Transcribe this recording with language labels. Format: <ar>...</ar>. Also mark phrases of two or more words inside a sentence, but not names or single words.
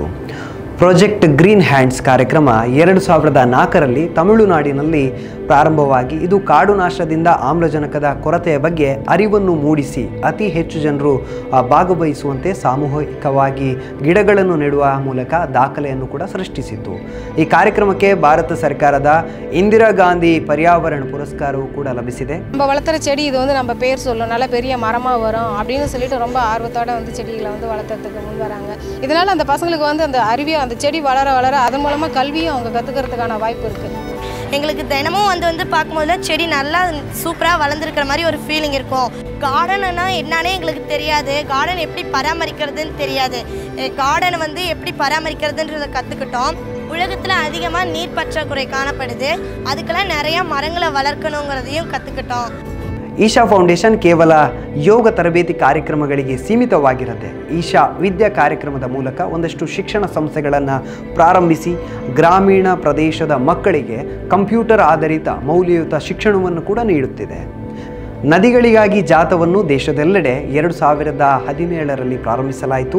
<kn>ಪ್ರಾಜೆಕ್ಟ್ ಗ್ರೀನ್ ಹ್ಯಾಂಡ್ಸ್ ಕಾರ್ಯಕ್ರಮ 2004ರಲ್ಲಿ ತಮಿಳುನಾಡಿನಲ್ಲಿ ಪ್ರಾರಂಭವಾಗಿ ಇದು ಕಾಡು ನಾಶದಿಂದ ಆಮ್ಲಜನಕದ ಕೊರತೆಯ ಬಗ್ಗೆ ಅರಿವನ್ನು ಮೂಡಿಸಿ ಅತಿ ಹೆಚ್ಚು ಜನರು ಭಾಗವಹಿಸುವಂತೆ ಸಾಮೂಹಿಕವಾಗಿ ಗಿಡಗಳನ್ನು ನೆಡುವ ಮೂಲಕ ದಾಖಲೆಯನ್ನು ಕೂಡ ಸೃಷ್ಟಿಸಿತು. ಈ ಕಾರ್ಯಕ್ರಮಕ್ಕೆ ಭಾರತ ಸರ್ಕಾರದ ಇಂದಿರಾ ಗಾಂಧಿ ಪರ್ಯಾವರಣ ಪುರಸ್ಕಾರವು ಕೂಡ ಲಭಿಸಿದೆ.</kn> <ta>நம்ம வளர்த்துற செடி இது வந்து நம்ம பேர் சொல்லும், நல்ல பெரிய மரமா வரும் அப்படின்னு சொல்லிட்டு ரொம்ப ஆர்வத்தோட வந்து செடிகளை வந்து வளர்த்துறதுக்கு முன் வராங்க. இதனால அந்த பசங்களுக்கு வந்து அந்த அறிவியும் அந்த செடி வளர வளர அதன் மூலமா கல்வியும் அவங்க கத்துக்கிறதுக்கான வாய்ப்பு இருக்கு. எங்களுக்கு தினமும் வந்து பார்க்கும்போது செடி நல்லா சூப்பராக வளர்ந்துருக்கிற மாதிரி ஒரு ஃபீலிங் இருக்கும். கார்டன்னா என்னன்னே எங்களுக்கு தெரியாது, கார்டன் எப்படி பராமரிக்கிறதுன்னு தெரியாது. கார்டனை வந்து எப்படி பராமரிக்கிறதுன்றதை கற்றுக்கிட்டோம். உலகத்தில் அதிகமாக நீர் பற்றாக்குறை காணப்படுது, அதுக்கெல்லாம் நிறையா மரங்களை வளர்க்கணுங்கிறதையும் கற்றுக்கிட்டோம்.</ta> <kn>ಈಶಾ ಫೌಂಡೇಶನ್ ಕೇವಲ ಯೋಗ ತರಬೇತಿ ಕಾರ್ಯಕ್ರಮಗಳಿಗೆ ಸೀಮಿತವಾಗಿರದೆ ಈಶಾ ವಿದ್ಯಾ ಕಾರ್ಯಕ್ರಮದ ಮೂಲಕ ಒಂದಷ್ಟು ಶಿಕ್ಷಣ ಸಂಸ್ಥೆಗಳನ್ನು ಪ್ರಾರಂಭಿಸಿ ಗ್ರಾಮೀಣ ಪ್ರದೇಶದ ಮಕ್ಕಳಿಗೆ ಕಂಪ್ಯೂಟರ್ ಆಧಾರಿತ ಮೌಲ್ಯಯುತ ಶಿಕ್ಷಣವನ್ನು ಕೂಡ ನೀಡುತ್ತಿದೆ. ನದಿಗಳಿಗಾಗಿ ಜಾಥವನ್ನು ದೇಶದೆಲ್ಲೆಡೆ 2017ರಲ್ಲಿ ಪ್ರಾರಂಭಿಸಲಾಯಿತು.</kn>